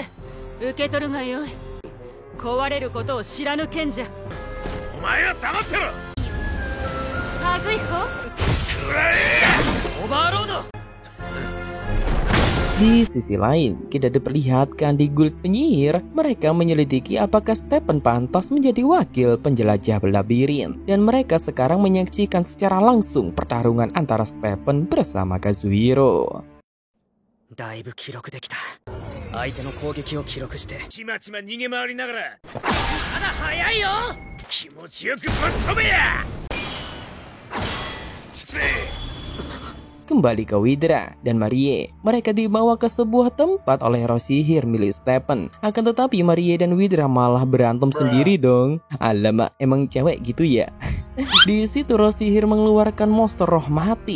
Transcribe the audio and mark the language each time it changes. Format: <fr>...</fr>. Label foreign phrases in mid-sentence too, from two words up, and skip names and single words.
<id>Di sisi lain, kita diperlihatkan di Guild Penyihir, mereka menyelidiki apakah Stephen pantas menjadi wakil penjelajah labirin. Dan mereka sekarang menyaksikan secara langsung pertarungan antara Stephen bersama Kazuhiro.</id> <ja>だいぶ記録できた。相手の攻撃を記録してちまちま逃げ回りながらまだ早いよ。気持ちよくぶっ飛べや。</ja> <id>Kembali ke Widra dan Marie. Mereka dibawa ke sebuah tempat oleh roh sihir milik Stephen. Akan tetapi Marie dan Widra malah berantem sendiri dong. Alamak, emang cewek gitu ya. Di situ roh sihir mengeluarkan monster roh mati.</id>